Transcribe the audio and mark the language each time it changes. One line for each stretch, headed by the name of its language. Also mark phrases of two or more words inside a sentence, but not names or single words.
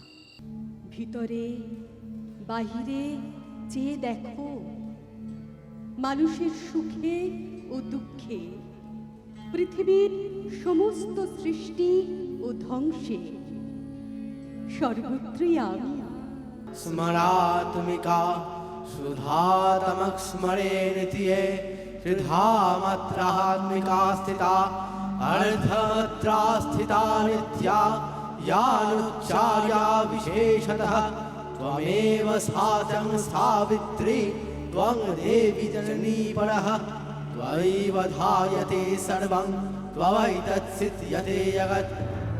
Bangla: ভিতরে বাহিরে চেয়ে দেখো, মানুষের সুখে ও দুঃখে, পৃথিবীর সমস্ত সৃষ্টি ও ধ্বংসে সর্বত্রই আমি।
Sanskrit: स्मरात्मिका सुधातमक स्मरे नित्ये त्रिधामात्रात्मिका स्थिता अर्धमात्रा स्थिता नित्या यानुच्चार्या विशेषतः त्वमेव साचं सावित्री त्वं देवी जननी परः त्वयैव धायते सर्वं त्वयैतत्सिद्ध्यते जगत्।